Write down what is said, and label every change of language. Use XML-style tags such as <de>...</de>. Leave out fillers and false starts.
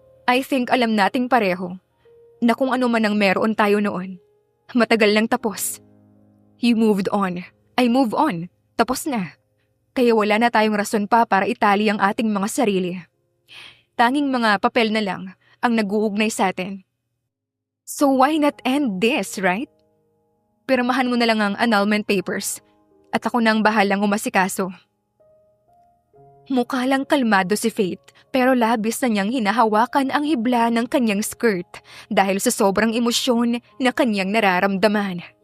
<en>I think</en> <tl>alam nating pareho na kung ano man ang meron tayo noon, matagal nang tapos.</tl> <en>You moved on. I move on.</en> <tl>Tapos na. Kaya wala na tayong rason pa para itali ang ating mga sarili. Tanging mga papel na lang ang nag-uugnay sa atin.</tl> <en>So why not end this, right?</en> <tl>Pirmahan mo na lang ang annulment papers at ako nang bahalang umasikaso. Mukha lang kalmado si Faith pero labis na niyang hinahawakan ang hibla ng kanyang skirt dahil sa sobrang emosyon na kanyang nararamdaman.</tl>